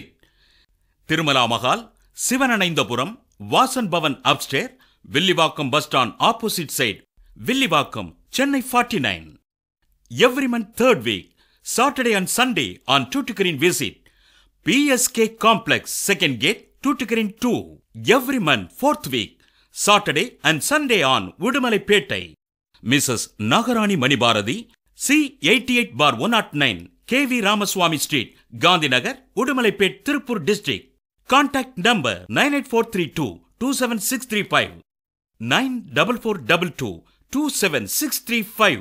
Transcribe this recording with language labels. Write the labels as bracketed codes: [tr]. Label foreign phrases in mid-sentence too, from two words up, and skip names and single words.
[en] Tirumala Mahal, Sivananaindapuram, Vasan Bhavan upstairs, Villivakkam bus stand opposite side, Villivakkam, Chennai 49. Every month third week, Saturday and Sunday on Tuticorin visit, PSK Complex second gate, Tuticorin 2. Every month fourth week, Saturday and Sunday on Udumalaippettai. Mrs. Nagarani Mani Bharati, C88/109, KV Ramaswamy Street, Gandhinagar, Udumalaippet, Tirupur District. Contact number 98432 27635 94422 27635.